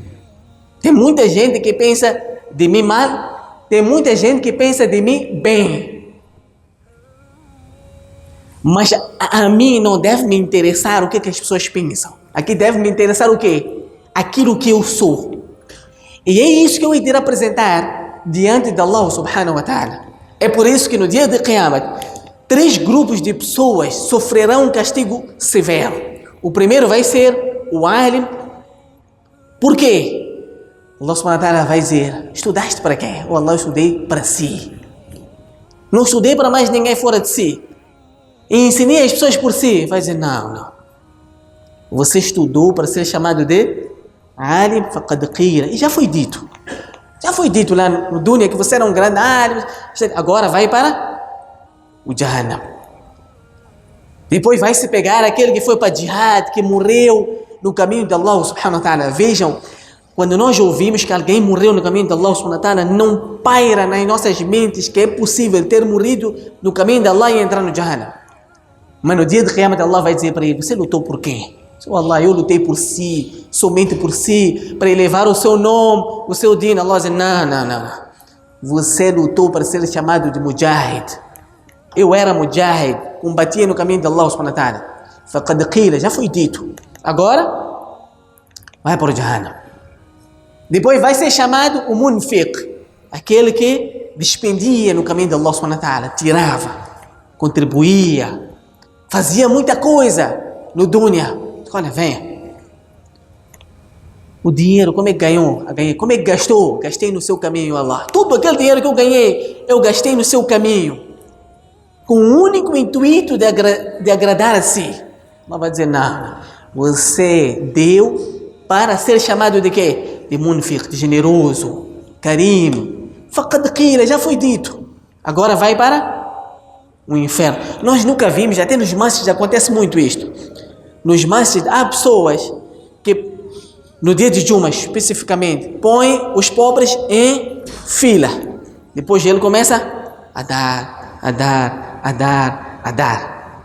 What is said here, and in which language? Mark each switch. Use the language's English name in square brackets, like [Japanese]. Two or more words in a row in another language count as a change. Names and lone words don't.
[Portuguese] Tem muita gente que pensa de mim mal, tem muita gente que pensa de mim bem. Mas a mim não deve me interessar o que as pessoas pensam. Aqui deve me interessar o quê? Aquilo que eu sou. E é isso que eu irei apresentar diante de Allah [Arabic] سبحانه وتعالى. [Portuguese] É por isso que no dia de Qiyamah, 3 grupos de pessoas sofrerão um castigo severo. O primeiro vai ser o alim. Por quê? [Arabic] الله سبحانه وتعالى [Portuguese] vai dizer: estudaste para quê? Ou Allah, eu estudei para si. Não estudei para mais ninguém fora de si. E ensinei as pessoas por si. Vai dizer: não. Você estudou para ser chamado de [Arabic] عالم فقد قيل. [Portuguese] E já foi dito. Já foi dito lá no dunya que você era um grande alim. Agora vai para o Jahannam. Depois vai se pegar aquele que foi para jihad, que morreu no caminho de [Arabic] الله سبحانه وتعالى. [Portuguese] Vejam, quando nós ouvimos que alguém morreu no caminho de [Arabic] الله سبحانه وتعالى, [Portuguese] não paira nas nossas mentes que é possível ter morrido no caminho de Allah e entrar no Jahannam. Mas no dia de Qiyamah, Allah vai dizer para ele: você lutou por quem? Oh Allah, eu lutei por si, somente por si, para elevar o seu nome, o seu din. Allah diz: não. Você lutou para ser chamado de Mujahid. Eu era Mujahid, combatia no caminho de [Arabic] الله سبحانه وتعالى. فقد قيل, [Portuguese] já foi dito. Agora, vai para o Jahannam. Depois vai ser chamado o Munfiq, aquele que despendia no caminho de [Arabic] الله سبحانه وتعالى, [Portuguese] tirava, contribuía, fazia muita coisa no dunya. Olha, venha. O dinheiro, como é que ganhou? Como é que gastou? Gastei no seu caminho, Allah. Tudo aquele dinheiro que eu ganhei, eu gastei no seu caminho. Com o único intuito de agradar a si. Allah vai dizer: não. Você deu para ser chamado de quê? De munfiq, de generoso, karim. [Arabic] فقد قيل, [Portuguese] já foi dito. Agora vai para o inferno. Nós nunca vimos, até nos masjids acontece muito isto. Nos masjids há pessoas que no dia de Juma especificamente põem os pobres em fila. Depois ele começa a dar.